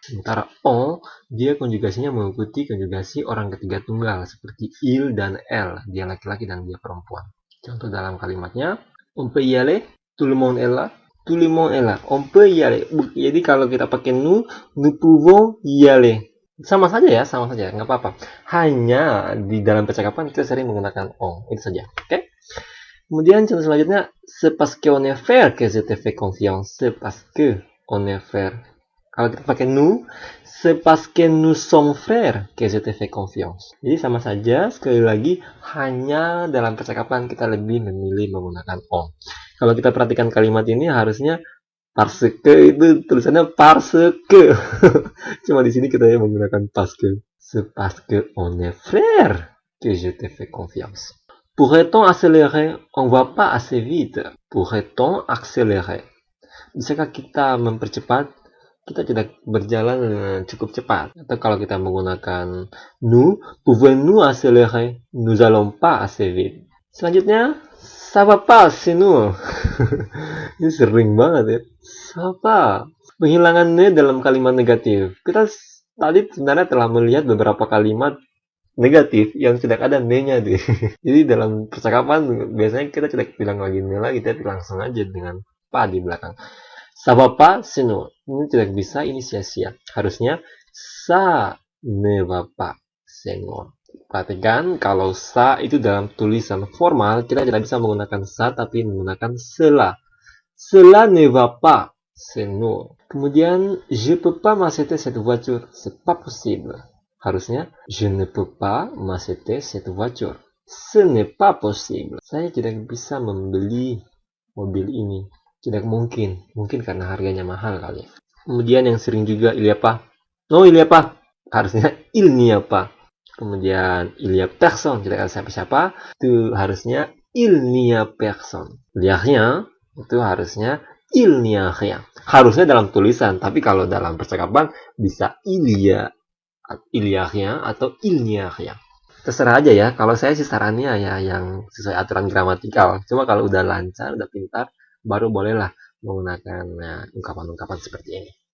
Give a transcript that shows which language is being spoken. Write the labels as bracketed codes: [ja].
[id] Sementara on, dia konjugasinya mengikuti konjugasi orang ketiga tunggal seperti il dan elle, dia laki-laki dan dia perempuan. Contoh dalam kalimatnya, [fr] on peut y aller, tout le monde est là. Tout le monde est là. On peut y aller. [id] Jadi kalau kita pakai [fr] nous pouvons y aller. [id] Sama saja ya, nggak apa-apa. Hanya di dalam percakapan kita sering menggunakan on, itu saja. Oke? Kemudian contoh selanjutnya, [fr] c'est parce qu'on est frère que je te fais confiance. C'est parce que on est frère. Kalau kita pakai nous, c'est parce que nous sommes frères que je te fais confiance. [id] Jadi sama saja, sekali lagi, hanya dalam percakapan kita lebih memilih menggunakan on. Kalau kita perhatikan kalimat ini harusnya parce que itu tulisannya parce que. Cuma di sini kita menggunakan parce que. [fr] C'est parce que on est frère que je te fais confiance. Pourrait-on accélérer? On va pas assez vite. Pourrait-on accélérer? [id] Bisakah kita mempercepat? Kita tidak berjalan cukup cepat. Atau kalau kita menggunakan nous, [fr] pouvons-nous accélérer? Nous allons pas assez vite. [id] Selanjutnya, [fr] ça va pas, c'est nous. [id] Ini sering banget ya. [fr] Ça va. [id] Penghilangan ne dalam kalimat negatif. Kita tadi sebenarnya telah melihat beberapa kalimat negatif yang tidak ada ne-nya deh. Jadi dalam percakapan biasanya kita tidak bilang lagi ne lagi, tapi langsung aja dengan pa di belakang. [fr] Ça va pas, c'est nous. [id] Ini tidak bisa, ini sia-sia. Harusnya [fr] ça ne va pas, c'est nous. [id] Perhatikan kalau ça itu dalam tulisan formal kita tidak bisa menggunakan ça tapi menggunakan cela. [fr] Cela ne va pas, c'est nous. [id] Kemudian [fr] je peux pas m'acheter cette voiture, c'est pas possible. [id] Harusnya [fr] je ne peux pas m'acheter cette voiture. Ce n'est pas possible. [id] Saya tidak bisa membeli mobil ini. Tidak mungkin. Mungkin karena harganya mahal kali. Kemudian yang sering juga [fr] il y a pas. No, il y a pas. [id] Harusnya [fr] il n'y a pas. [id] Kemudian [fr] il y a personne. [id] Tidak ada siapa-siapa. Itu harusnya [fr] il n'y a personne. Il y a rien. [id] Itu harusnya [fr] il n'y a rien. [id] Harusnya dalam tulisan. Tapi kalau dalam percakapan bisa [fr] il y a rien [id] atau [fr] il n'y a rien. [id] Terserah aja ya. Kalau saya sih sarannya ya yang sesuai aturan gramatikal. Cuma kalau udah lancar, udah pintar, baru bolehlah menggunakan ungkapan-ungkapan seperti ini.